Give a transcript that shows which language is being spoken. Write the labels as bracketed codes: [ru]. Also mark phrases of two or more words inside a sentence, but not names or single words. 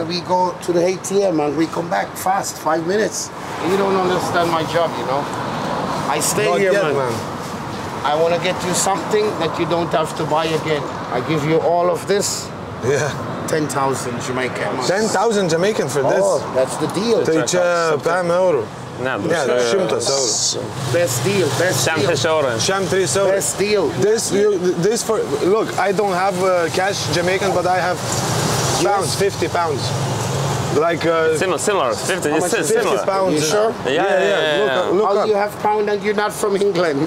[en] We go to the ATM and we come back fast, 5 minutes. You don't understand my job, you know. I stay Not here, yet, man. I want to get you something that you don't have to buy again. I give you all of this. Yeah. 10,000 Jamaican. 10,000 Jamaican for this? Oh, that's the deal. [lt] Tai čia PM eurų. Ne, 100 eurų. [en] Best deal, best deal. [lt] 3 eurų. 3 eurų. [en] Best deal. This for, look, I don't have cash Jamaican, but I have pounds, 50 pounds. Like similar, 50. It's 50 pounds. You sure? Yeah. Look How up. you have pound and you're not from England?